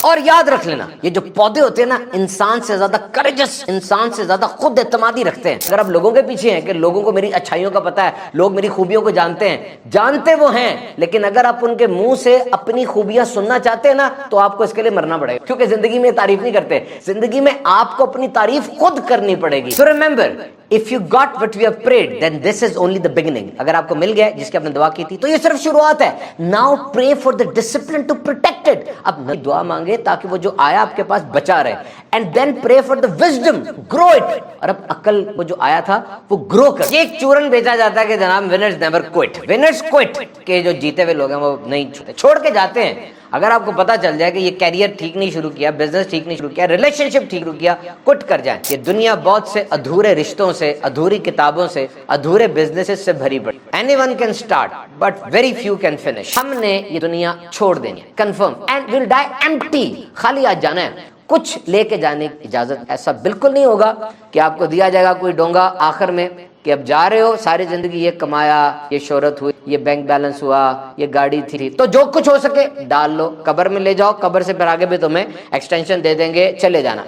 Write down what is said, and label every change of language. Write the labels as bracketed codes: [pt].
[ur] اور یاد رکھ لینا, یہ جو پودے ہوتے ہیں نا, انسان سے زیادہ کریجس, انسان سے زیادہ خود اعتمادی رکھتے ہیں. اگر آپ لوگوں کے پیچھے ہیں کہ لوگوں کو میری اچھائیوں کا پتہ ہے, لوگ میری خوبیوں کو جانتے ہیں, جانتے وہ ہیں, لیکن اگر آپ ان کے منہ سے اپنی خوبیاں سننا چاہتے ہیں نا تو آپ کو اس کے لیے مرنا پڑے گا, کیونکہ زندگی میں تعریف نہیں کرتے. زندگی میں آپ کو اپنی تعریف خود کرنی پڑے گی. [en] So remember, if you got what you have prayed, then this is only the beginning. [ur] اگر آپ کو مل گیا جس کی آپ نے دعا کی تھی تو یہ صرف شروعات ہے. [en] Now pray for the discipline to protect it. [ur] اب نئی دعا مانگے تاکہ وہ جو آیا آپ کے پاس بچا رہے. [en] And then pray for the wisdom, grow it. [ur] اور اب عقل وہ جو آیا تھا وہ گرو کر. ایک چورن بیچا جاتا ہے کہ جناب [en] winners never quit. Winners quit, [ur] کہ جو جیتے ہوئے لوگ ہیں وہ نہیں چھوڑتے, چھوڑ کے جاتے ہیں. اگر آپ کو پتا چل جائے کہ یہ کیریئر ٹھیک نہیں شروع کیا, بزنس ٹھیک نہیں شروع کیا, ریلیشن شپ ٹھیک شروع کیا, کٹ کر جائیں. یہ دنیا بہت سے ادھورے رشتوں سے, ادھوری کتابوں سے, ادھورے بزنسز سے بھری پڑی. [en] Anyone can start, but very few can finish. [ur] ہم نے یہ دنیا چھوڑ دینی ہے, confirm, [en] and we'll die empty. [ur] خالی آج جانا ہے, کچھ لے کے جانے کی اجازت ایسا بالکل نہیں ہوگا کہ آپ کو دیا جائے گا کوئی ڈونگا آخر میں کہ اب جا رہے ہو, ساری زندگی یہ کمایا, یہ شہرت ہوئی, یہ بینک بیلنس ہوا, یہ گاڑی تھی, تو جو کچھ ہو سکے ڈال لو, قبر میں لے جاؤ, قبر سے پھر آگے بھی تمہیں ایکسٹینشن دے دیں گے, چلے جانا.